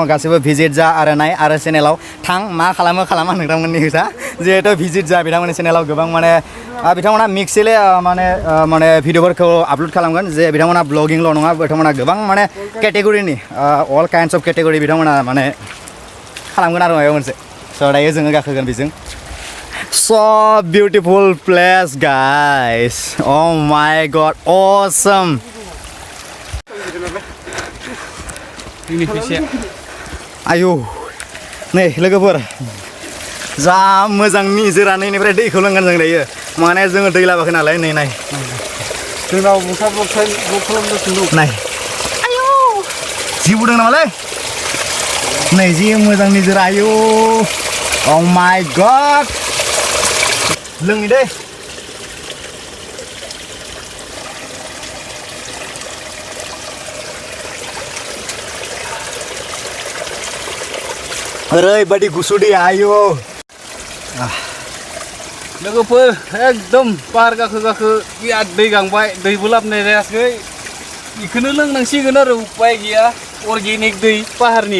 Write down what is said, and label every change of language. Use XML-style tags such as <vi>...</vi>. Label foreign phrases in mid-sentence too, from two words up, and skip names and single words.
<brx>दङ गासैबो भिजिट जा आरो नाय आरो चेनेलाव थां मा खालामो नोंथांमोननि खोथा जिहेतु भिजिट जा बिथांमोननि चेनेलाव गोबां माने बिथांमोना मिक्सलि माने भिडिअफोरखौ आपल'ड खालामगोन जे बिथांमोना ब्लगिंल' नङा बिथांमोना गोबां माने केटेगरिनि</brx> <en>all kinds of category</en> <brx>बिथांमोना माने खालामगोन आरो माबा मोनसे स' दायो जोङो गाखोगोन बेजों</brx> <en>so beautiful place guys oh my god awesome</en> <brx>आयौ नै लोगोफोर जा मोजां निजोरा नैनिफ्राय दैखौ लोंगोन जों दायो माने जोङो दै लाबोआखै नालाय नै नाय जोंनाव नाय आयौ जिबौदों नामालै नै जि मोजां निजोरा आयौ</brx> <en>oh my god</en> <brx>लोंनि दै ओरैबायदि गुसु दै आयौ लोगोफोर एकदम पाहार गाखो बिराद दै गांबाय दैबो लाबोनाय जायाखै बेखौनो लोंनांसिगोन आरो उपाय गैया अर्गेनिक दै पाहारनि</brx>